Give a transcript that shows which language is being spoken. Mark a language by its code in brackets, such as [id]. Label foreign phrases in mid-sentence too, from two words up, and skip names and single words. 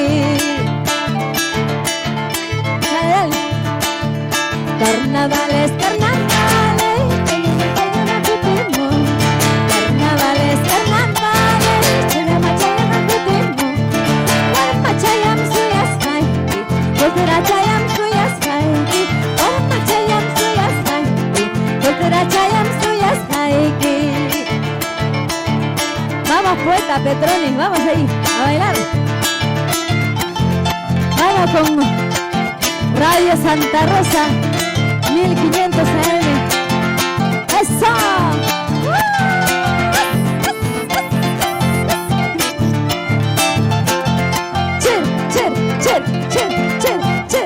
[es] Carnavales, carnavales, [qu] chayama, cutimo. [es] Carnavales, carnavales, [qu] chayama, chayama, cutimo. Warma chayam suyasai, cultura chayam suyasai. Warma chayam suyasai, cultura chayam suyasai. [es] Vamos poeta Petroni, vamos ahí a bailar. Vamos con Radio Santa Rosa 1500 AM. ¡Eso! ¡Chir, chir, chir, chir, chir, chir!